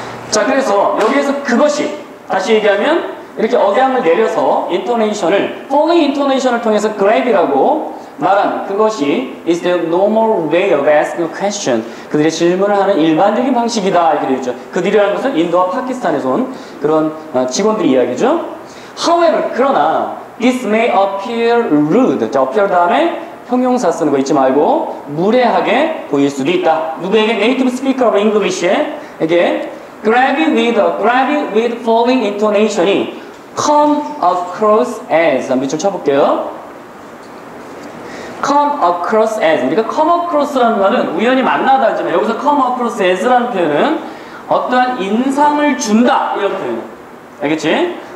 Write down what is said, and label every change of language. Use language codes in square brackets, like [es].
[ko] 자, 그래서 여기에서 그것이 다시 얘기하면 이렇게 억양을 내려서 인토네이션을 falling 인토네이션을 통해서 grave이라고 말하는 그것이 [en] is the normal way of asking a question. [ko] 그들이 질문을 하는 일반적인 방식이다 이렇게 되어 있죠. 그들이라는 것은 인도와 파키스탄에서 온 그런 직원들의 이야기죠. [en] However, [ko] 그러나 [en] this may appear rude. [ko] 자, appear 다음에 형용사 쓰는 거 잊지 말고 무례하게 보일 수도 있다. 누구에게? [en] Native speaker of English [ko] 에게 [en] grab it with falling intonation이 come across as [ko] 밑줄 쳐볼게요. [en] come across as [ko] 우리가 come across라는 말은 우연히 만나다 하지만 여기서 come across as라는 표현은 어떠한 인상을 준다 이런 표현 알겠지?